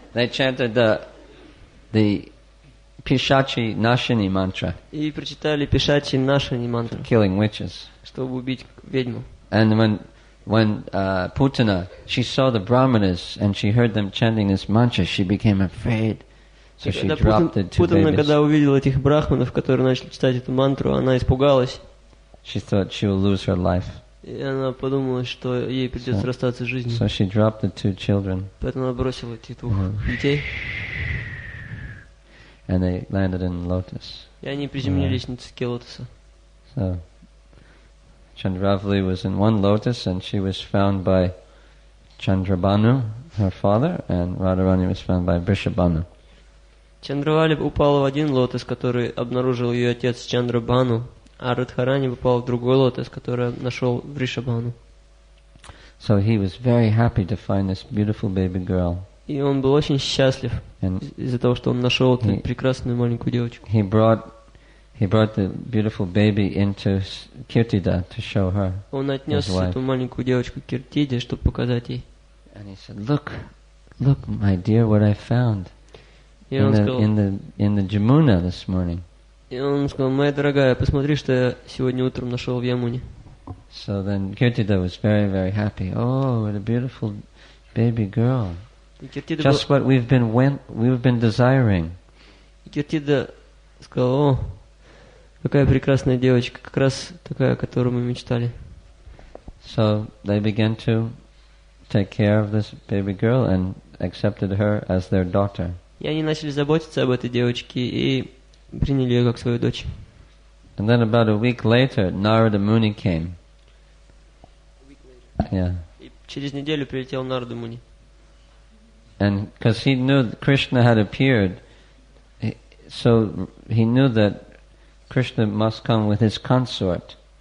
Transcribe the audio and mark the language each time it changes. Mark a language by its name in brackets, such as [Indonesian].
[English] They chanted the Pishachi Nashini mantra. [Russian] И прочитали Пишачи Нашини мантру. [English] Killing witches. [Russian] Чтобы убить ведьму. [English] And when Putana, she saw the Brahmanas and she heard them chanting this mantra, she became afraid. So she dropped the two babies. [Russian] Когда увидела этих брахманов, которые начали читать эту мантру, она испугалась. [English] She thought she will lose her life. [Russian] И она подумала, что ей придется расстаться с жизнью. [English] So she dropped the two children. [Russian] Поэтому она бросила этих двух детей. [English] And they landed in lotus. [Russian] И они приземлились на цветке лотоса. [English] So Chandravali was in one lotus, and she was found by Chandrabhanu, her father, and Radharani was found by Vrishabhanu. [Russian] Чандравали упала в один лотос, который обнаружил ее отец Чандрабхану, а Радхарани попал в другой лотос, который нашел Вришабхану. [English] So he was very happy to find this beautiful baby girl. [Russian] И он был очень счастлив из-за того, что он нашел эту прекрасную маленькую девочку. [English] He brought the beautiful baby into Kirtida to show her. [Russian] Он отнес эту маленькую девочку к Киртиде, чтобы показать ей. [English] And he said, "Look, my dear, what I found in the Jamuna this morning." [Russian] И он сказал: "Моя дорогая, посмотри, что я сегодня утром нашел в Ямуне." [English] So then Kirtida was very, very happy. "Oh, what a beautiful baby girl! Just what we've been desiring." [Russian] И Киртида сказал: "О, какая прекрасная девочка, как раз такая, о которой мы мечтали." [English] So they began to take care of this baby girl and accepted her as their daughter. [Russian] И они начали заботиться об этой девочке и приняли ее как свою дочь. [English] And then about a week later, Narada Muni came. Yeah. [Russian] И через неделю прилетел Нарада Муни. [English] And because he knew that Krishna had appeared, so he knew that Krishna must come with his consort.